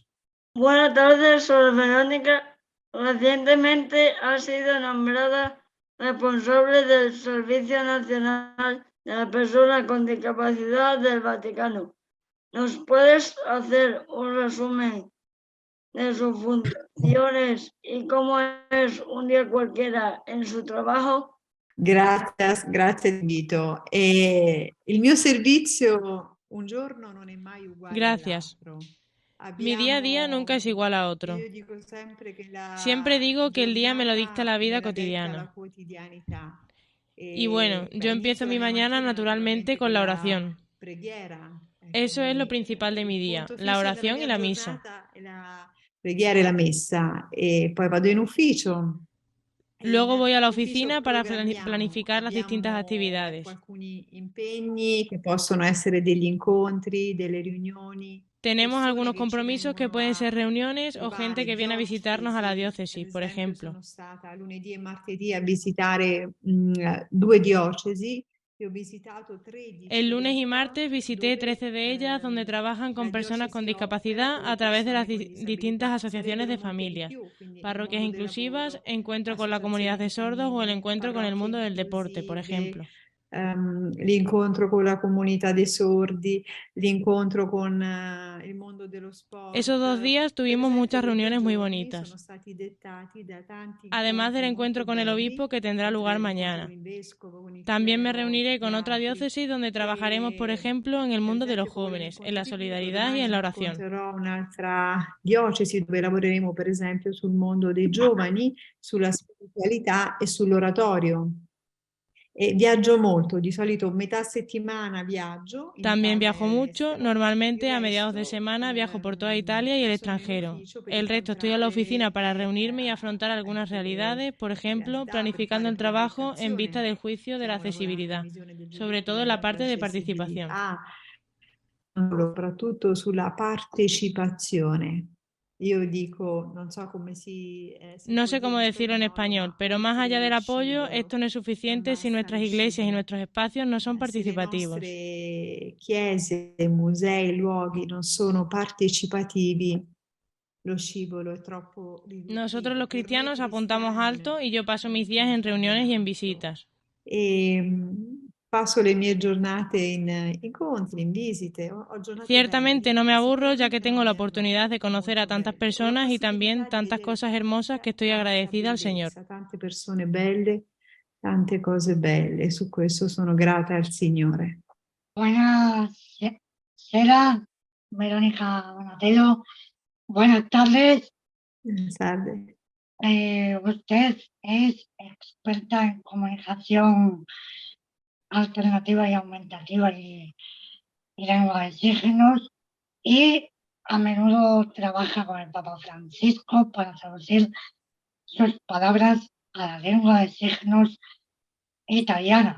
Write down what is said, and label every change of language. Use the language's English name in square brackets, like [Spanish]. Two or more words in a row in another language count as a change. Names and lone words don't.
[Spanish] Buenas tardes, Sor Verónica. Recientemente ha sido nombrada responsable del Servicio Nacional de las Personas con Discapacidad del Vaticano. ¿Nos puedes hacer un resumen de sus funciones y cómo es un día cualquiera en su trabajo? [Italian] Grazie Vito. Il mio servizio un giorno non è mai uguale [Spanish] Gracias. [Italian] all'altro. [Spanish] Mi día a día nunca es igual a otro. Siempre digo que el día me lo dicta la vida cotidiana. Y bueno, yo empiezo mi mañana naturalmente con la oración. Eso es lo principal de mi día, la oración y la misa. [Italian] Preghiera e la messa. E poi vado in ufficio. [Spanish] Luego voy a la oficina para planificar las distintas actividades. [Italian] Alcuni impegni che possono essere degli incontri, delle riunioni. [Spanish] Tenemos algunos compromisos que pueden ser reuniones o gente que viene a visitarnos a la diócesis, por ejemplo. [Italian] Sono stata lunedì e martedì a visitare 2 diocesi. Ho visitato 13. [Spanish] El lunes y martes visité 13 de ellas donde trabajan con personas con discapacidad a través de las distintas asociaciones de familias, parroquias inclusivas, encuentro con la comunidad de sordos o el encuentro con el mundo del deporte, por ejemplo. [Italian] L'incontro con la comunità dei sordi, l'incontro con il mondo dello sport. [Spanish] Esos 2 días tuvimos muchas reuniones muy bonitas, además del encuentro con el obispo que tendrá lugar mañana. También me reuniré con otra diócesis donde trabajaremos, por ejemplo, en el mundo de los jóvenes, en la solidaridad y en la oración. [Italian] Un'altra diocesi dove lavoreremo, per esempio, sul mondo dei giovani, sulla spiritualità e sull'oratorio. Viaggio molto, di solito metà settimana viaggio. [Spanish] También viajo mucho, normalmente a mediados de semana viajo por toda Italia y el extranjero. El resto estoy en la oficina para reunirme y afrontar algunas realidades, por ejemplo, planificando el trabajo en vista del juicio de la accesibilidad, sobre todo en la parte de participación. [Italian] Soprattutto sulla partecipazione. Io dico, [Spanish] No sé cómo decirlo en español, pero más allá del apoyo, esto no es suficiente si nuestras iglesias y nuestros espacios no son participativos. [Italian] Se chiese, musei, luoghi non sono partecipativi, lo scivolo è troppo riduttivo. [Spanish] Nosotros los cristianos apuntamos alto y yo paso mis días en reuniones y en visitas. [Italian] Paso le mie giornate in incontri, in visite. [Spanish] Ciertamente no me aburro ya que tengo la oportunidad de conocer a tantas personas y también tantas cosas hermosas que estoy agradecida al Señor. [Italian] Tante persone belle, tante cose belle, e su questo sono grata al Signore. Buonasera, Verónica Donatello. [Spanish] Buenas tardes. Buenas tardes. Usted es experta en comunicación alternativa y aumentativa y lengua de signos y a menudo trabaja con el Papa Francisco para traducir sus palabras a la lengua de signos italiana.